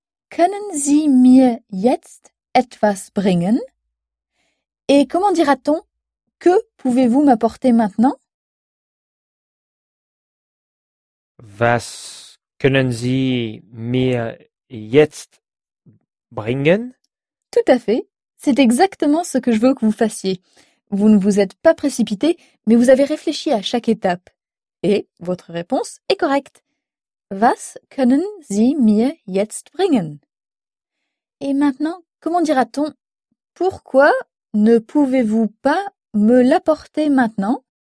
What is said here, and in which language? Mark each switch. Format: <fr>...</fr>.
<de>Können Sie mir jetzt etwas bringen?</de> <fr>Et comment dira-t-on que pouvez-vous m'apporter maintenant?</fr> <de>Was können Sie mir jetzt bringen?</de> <fr>Tout à fait. C'est exactement ce que je veux que vous fassiez. Vous ne vous êtes pas précipité, mais vous avez réfléchi à chaque étape. Et votre réponse est correcte.</fr> <de>Was können Sie mir jetzt bringen?</de> <fr>Et maintenant, comment dira-t-on pourquoi ne pouvez-vous pas me l'apporter maintenant?</fr>